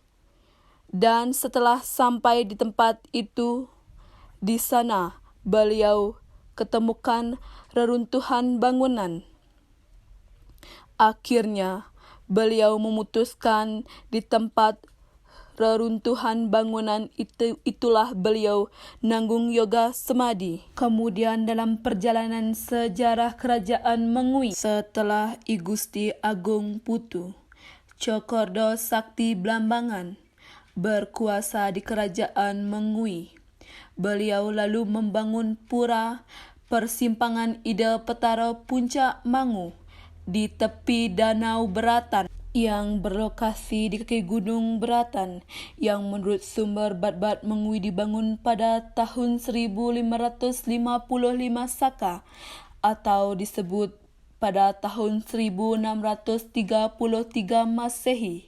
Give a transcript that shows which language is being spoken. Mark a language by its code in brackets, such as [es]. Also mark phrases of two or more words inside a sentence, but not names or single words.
[id] Dan setelah sampai di tempat itu, di sana beliau ketemukan reruntuhan bangunan. Akhirnya, beliau memutuskan di tempat reruntuhan bangunan itulah beliau nanggung yoga semadi. Kemudian dalam perjalanan sejarah Kerajaan Mengui, setelah I Gusti Agung Putu Cokordo Sakti Blambangan berkuasa di Kerajaan Mengui, beliau lalu membangun pura Persimpangan Ida Petara Puncak Mangu di tepi Danau Beratan yang berlokasi di kaki Gunung Beratan yang menurut sumber Bat-Bat Mengui dibangun pada tahun 1555 Saka atau disebut pada tahun 1633 Masehi.